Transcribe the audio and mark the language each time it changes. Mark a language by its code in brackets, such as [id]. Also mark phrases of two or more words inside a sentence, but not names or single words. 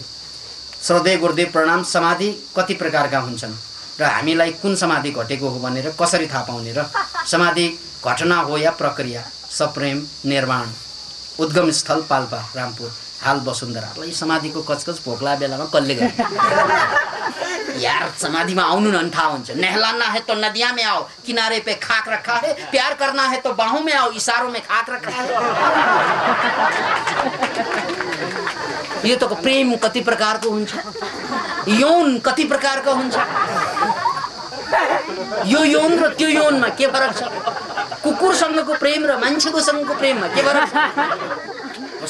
[ne] श्रद्धेय गुरुदेव प्रणाम। समाधि कति प्रकारका हुन्छन् र हामीलाई कुन समाधि घटेको हो भनेर कसरी थाहा पाउने र समाधि घटना हो या प्रक्रिया? सप्रेम निर्माण, उद्गम स्थल पाल्पा रामपुर, हाल वसुन्धरा। ल, समाधिको कचकच भोक्ला बेलामा कसले गर्ने यार? समाधिमा आउनु न थाहा हुन्छ। [hi] नहलाना है तो नदिया में आओ, किनारे पे खाक रखा है, प्यार करना है तो बाहों में आओ, इशारों में खाक रखा है। [ne] यो त प्रेम कति प्रकारको हुन्छ, यौन कति प्रकारको हुन्छ। यो यौन र त्यो यौनमा के फरक छ? कुकुरसँगको प्रेम र मान्छेको सँगको प्रेममा के फरक छ?